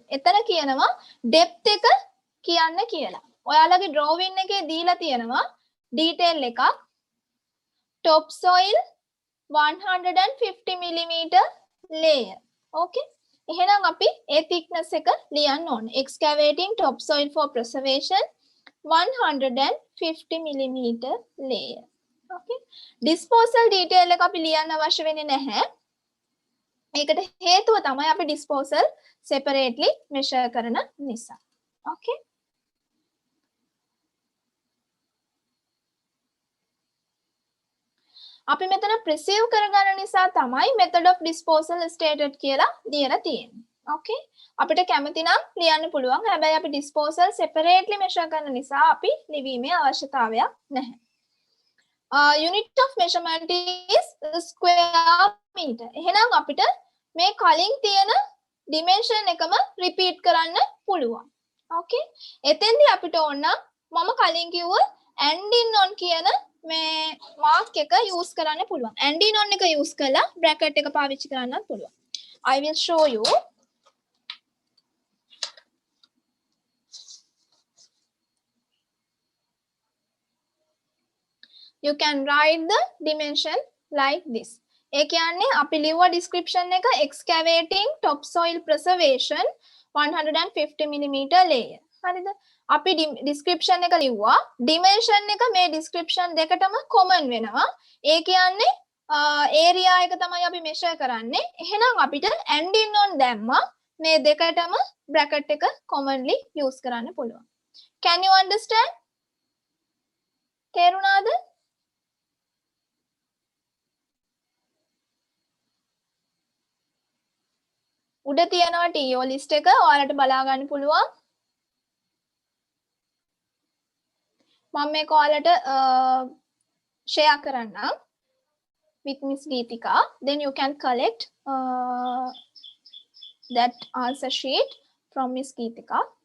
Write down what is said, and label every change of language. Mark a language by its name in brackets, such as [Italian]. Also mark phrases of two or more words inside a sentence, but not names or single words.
[Sinhala] එතන කියනවා depth එක කියන්න කියලා. ඔයාලගේ drawing එකේ දීලා තියෙනවා detail එකක් [English] topsoil 150 mm layer. [Sinhala] Okay. එහෙනම් අපි ඒ thickness එක ලියන්න ඕනේ. [English] Excavating topsoil for preservation 150 mm layer. [Sinhala] Okay. [English] Disposal detail [Sinhala] එක අපි ලියන්න අවශ්‍ය වෙන්නේ නැහැ. ඒකට හේතුව තමයි අපි [English] disposal separately measure [Sinhala] කරන නිසා. Okay. අපි මෙතන preserve කරගන්න නිසා තමයි [English] method of disposal stated [Sinhala] කියලා ලියලා තියෙන්නේ. Okay. අපිට කැමති නම් ලියන්න පුළුවන්. හැබැයි අපි [English] disposal separately measure [Sinhala] කරන නිසා අපි ලිවීමේ අවශ්‍යතාවයක් නැහැ. [English] Unit of measurement is square meter. [Sinhala] එහෙනම් අපිට මේ කලින් තියෙන dimension එකම repeat කරන්න පුළුවන්. Okay. එතෙන්දී අපිට ඕන මම කලින් කිව්ව [English] and in on [Sinhala] කියන මේ mark එක use කරන්න පුළුවන්. [English] and in on [Sinhala] එක use කරලා bracket එක පාවිච්චි කරන්නත් පුළුවන්. [English] I will show you. You can write the dimension like this. [Sinhala] ඒ කියන්නේ අපි ලිව්ව description එක [English] excavating topsoil preservation 150 mm layer. [Sinhala] හරිද? අපි description එක ලිව්වා. dimension එක මේ description දෙකටම common වෙනවා. ඒ කියන්නේ area එක තමයි අපි measure කරන්නේ. එහෙනම් අපිට [English] and in on [Sinhala] දැම්මා. මේ දෙකටම bracket එක [English] commonly use [Sinhala] කරන්න පුළුවන්. [English] Can you understand? [Sinhala] තේරුණාද? උඩ තියෙනවා [English] TO list [Sinhala] එක ඔයාලට බලා ගන්න පුළුවන්. මම මේක ඔයාලට share කරන්නම් with Miss Geetika. [English] Then you can collect that answer sheet from Miss Geetika.